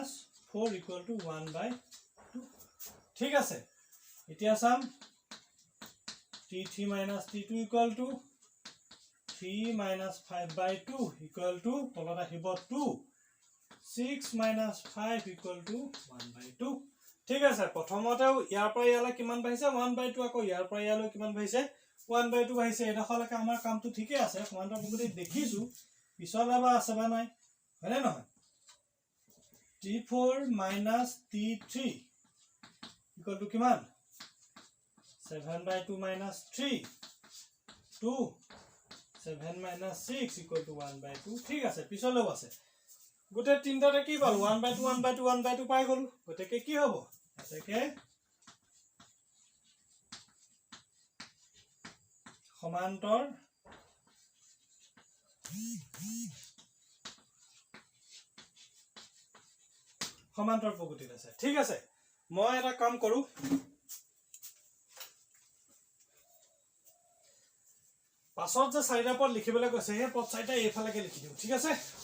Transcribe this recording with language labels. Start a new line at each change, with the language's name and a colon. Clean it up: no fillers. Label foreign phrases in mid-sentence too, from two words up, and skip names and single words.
Assamese: 4
English: equal to
Assamese: 1/2 ঠিক আছে এতিয়া চাম
English: t3 minus t2 equal to
Assamese: 3 minus 5/2 equal to তলত আহিব 2 6
English: minus 5 equal to
Assamese: 1/2 ঠিক আছে প্ৰথমতেও ইয়াৰ পৰা ইয়ালৈ কিমান বাঢ়িছে 1/2 আকৌ ইয়াৰ পৰা ইয়ালৈ কিমান বাঢ়িছে 1/2 বাঢ়িছে এডখৰলৈকে আমাৰ কামটো ঠিকে আছে সমান্তৰ প্ৰকৃতি দেখিছো পিছলৈ বা আছে বা নাই হয়নে নহয়
English: t4 minus t3 equal to
Assamese: কিমান 7/2
English: minus 3 2 7 minus 6 equal to
Assamese: 1/2 ঠিক আছে পিছলৈও আছে গোটে তিনটাতে কি পালো 1/2 1/2 1/2 পাই গলো গটেকে কি হ'ব এটাকে সমান্তৰ প্ৰগতিত আছে ঠিক আছে মই এটা কাম কৰো পাছত যে চাৰিটা পদ লিখিবলৈ কৈছে সেই পদ চাৰিটা এইফালেকে লিখি দিওঁ ঠিক আছে